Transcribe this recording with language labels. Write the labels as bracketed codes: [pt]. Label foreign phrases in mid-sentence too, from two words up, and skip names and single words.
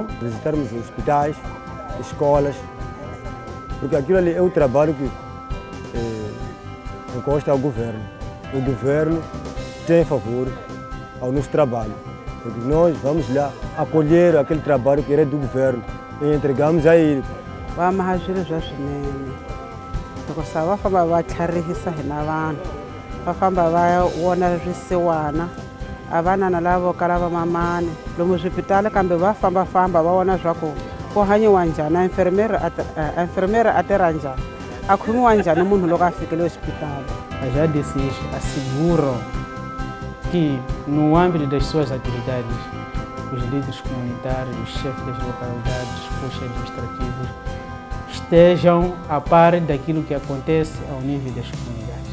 [pt] Visitarmos hospitais, escolas, porque aquilo ali é o trabalho que encosta ao governo. O governo tem favor ao nosso trabalho, porque nós vamos lá acolher aquele trabalho que era do governo e entregamos a ele. Vamos agir já swinene. [ts] Va famba va tlharihisa hina vanhu, va famba va vona swisiwana a vana na lavo kala va mamani lomu swipitali, kambe va famba va vona swa ku hanyiwa njhani, a enfermeira a tirha njhani, a khomiwa njhani munhu loko a fikile hospitali. [pt] As ADCs asseguram que no âmbito das suas atividades, os líderes comunitários, os chefes das localidades, os administrativos estejam a par daquilo que acontece ao nível das comunidades.